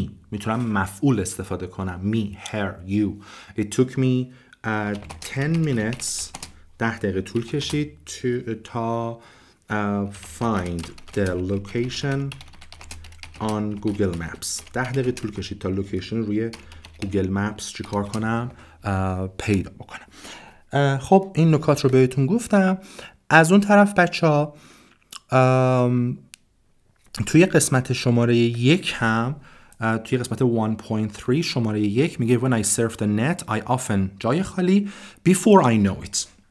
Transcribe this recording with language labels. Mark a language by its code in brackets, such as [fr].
[fa] میتونم مفعول استفاده کنم. [en] me, her, you. It took me 10 minutes [fa] 10 دقیقه طول کشید تا [en] find the location on Google Maps. [fa] 10 دقیقه طول کشید تا لوکیشن روی گوگل مپس چیکار کنم؟ پیدا بکنم. خب این نکات رو بهتون گفتم. از اون طرف بچه‌ها توی قسمت شماره 1 هم توی قسمت 1.3 شماره 1 میگه [en] when I surf the net I often جای خالی before I know it.